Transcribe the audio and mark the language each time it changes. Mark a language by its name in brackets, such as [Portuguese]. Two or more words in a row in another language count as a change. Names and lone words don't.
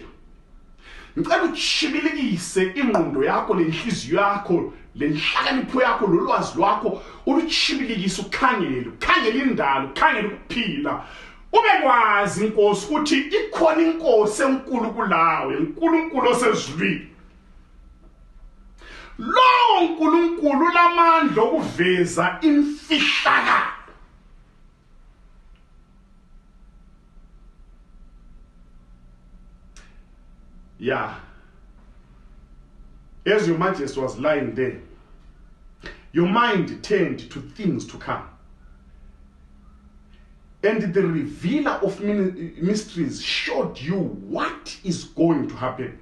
[North Ndebele] Ngicela utshibilikise ingqondo yakho lenhliziyo yakho lenhlakanipho yakho lolwazi lwakho ulutshibilikise ukhangele indalo, ukhangele ukuphila. Ube kwazi inkosi ukuthi ikhona inkosi enkulu kulawe, uNkulunkulu osezulwini. Lo uNkulunkulu lamandla okuveza imfihlakalo. [English] Yeah. As your majesty was lying there, your mind turned to things to come. And the revealer of mysteries showed you what is going to happen.